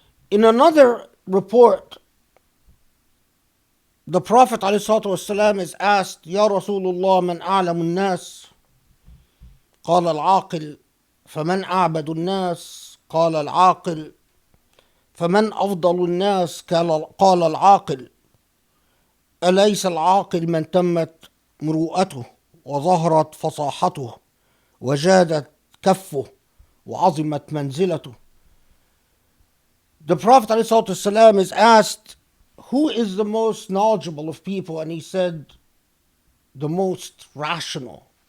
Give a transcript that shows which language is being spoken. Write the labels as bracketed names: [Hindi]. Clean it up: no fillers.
[English] In another report, the Prophet ﷺ is asked, [Arabic] Ya Rasulullah, man a'lamu nas? قال العاقل. فمن أعبد الناس؟ قال العاقل فمن أفضل الناس قال العاقل أليس العاقل من تمت مروءته وظهرت فصاحته وجادت كفه وعظمت منزلته. [English] The Prophet ﷺ is asked, who is the most knowledgeable of people? And he said, the most rational.